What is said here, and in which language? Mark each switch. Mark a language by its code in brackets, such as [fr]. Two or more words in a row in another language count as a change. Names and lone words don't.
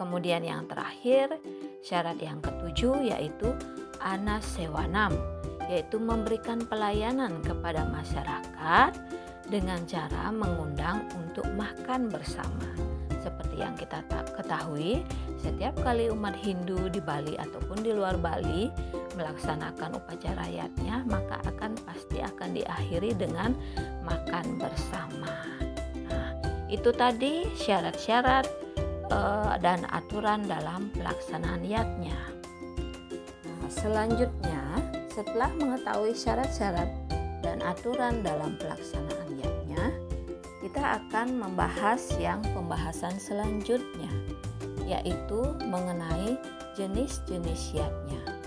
[id] Kemudian yang terakhir, syarat yang ketujuh yaitu anasewanam, yaitu memberikan pelayanan kepada masyarakat dengan cara mengundang untuk makan bersama. Seperti yang kita ketahui, setiap kali umat Hindu di Bali ataupun di luar Bali melaksanakan upacara yatnya, maka pasti akan diakhiri dengan makan bersama. Nah, itu tadi syarat-syarat dan aturan dalam pelaksanaan yatnya. Nah, selanjutnya, setelah mengetahui syarat-syarat dan aturan dalam pelaksanaan yatnya, kita akan membahas yang pembahasan selanjutnya, yaitu mengenai jenis-jenis yatnya.